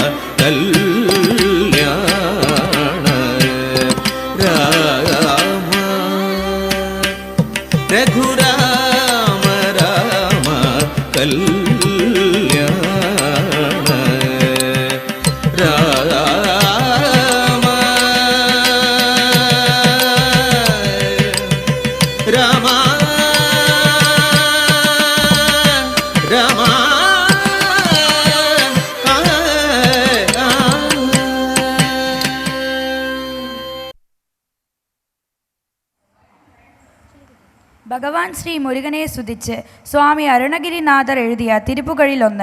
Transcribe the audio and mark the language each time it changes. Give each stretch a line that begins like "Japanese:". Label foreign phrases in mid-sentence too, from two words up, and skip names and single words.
Sanskrit: कल्याण राम रघुराम राम कल्याण राम राम राम
Malayalam: ഭഗവാൻ ശ്രീ മുരുകനെ സ്തുതിച്ച് സ്വാമി അരുണഗിരിനാഥർ എഴുതിയ തിരുപ്പുകളിലൊന്ന്.